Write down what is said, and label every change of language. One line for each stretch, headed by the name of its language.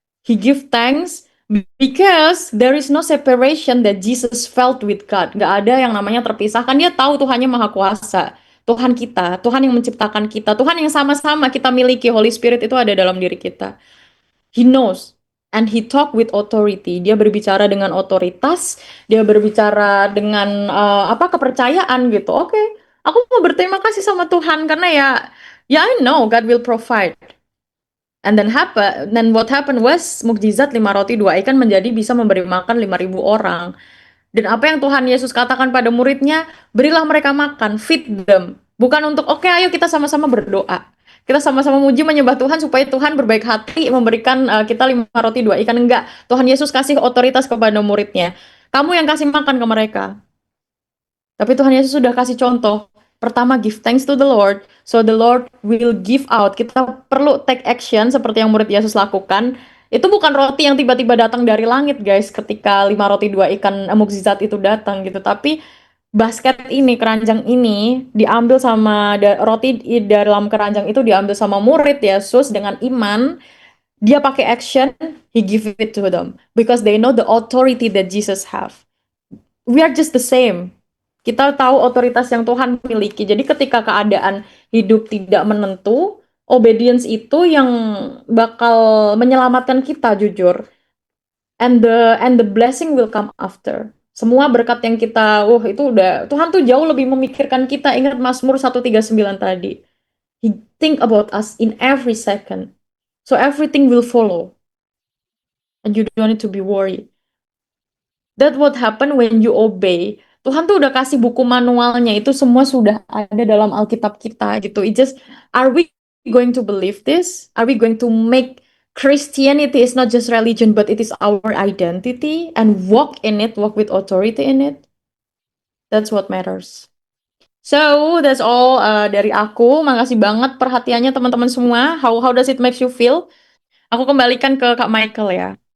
English: He give thanks because there is no separation that Jesus felt with God.
Indonesian: Nggak ada yang namanya terpisahkan. Dia tahu Tuhannya Maha Kuasa. Tuhan kita, Tuhan yang menciptakan kita, Tuhan yang sama-sama kita miliki, Holy Spirit itu ada dalam diri kita.
English: He knows and he talk with authority.
Indonesian: Dia berbicara dengan otoritas, dia berbicara dengan kepercayaan gitu. Oke, aku mau berterima kasih sama Tuhan karena ya
English: I know God will provide. And then what happened was
Indonesian: mukjizat 5 roti 2 ikan menjadi bisa memberi makan 5.000 orang. Dan apa yang Tuhan Yesus katakan pada muridnya, berilah mereka makan,
English: feed them.
Indonesian: Bukan untuk oke, ayo kita sama-sama berdoa. Kita sama-sama muji menyembah Tuhan supaya Tuhan berbaik hati memberikan kita 5 roti 2 ikan. Enggak, Tuhan Yesus kasih otoritas kepada muridnya. Kamu yang kasih makan ke mereka. Tapi Tuhan Yesus sudah kasih contoh.
English: Pertama, give thanks to the Lord, so the Lord will give out.
Indonesian: Kita perlu take action seperti yang murid Yesus lakukan. Itu bukan roti yang tiba-tiba datang dari langit, guys, ketika 5 roti 2 ikan mukjizat itu datang gitu. Tapi basket ini, keranjang ini, diambil sama roti di dalam keranjang itu diambil sama murid Yesus dengan iman. Dia pakai action,
English: he give it to them. Because they know the authority that Jesus have. We are just the same.
Indonesian: Kita tahu otoritas yang Tuhan miliki. Jadi ketika keadaan hidup tidak menentu, obedience itu yang bakal menyelamatkan kita, jujur.
English: And the blessing will come after.
Indonesian: Semua berkat yang kita, itu udah, Tuhan tuh jauh lebih memikirkan kita. Ingat Mazmur 139 tadi.
English: He think about us in every second. So everything will follow. And you don't need to be worried. That what happen when you obey.
Indonesian: Tuhan tuh udah kasih buku manualnya, itu semua sudah ada dalam Alkitab kita gitu.
English: It just, are we going to believe this? Are we going to make Christianity is not just religion, but it is our identity and walk in it, walk with authority in it? That's what matters. So that's all
Indonesian: dari aku. Makasih banget perhatiannya teman-teman semua.
English: How does it make you feel?
Indonesian: Aku kembalikan ke Kak Michael ya.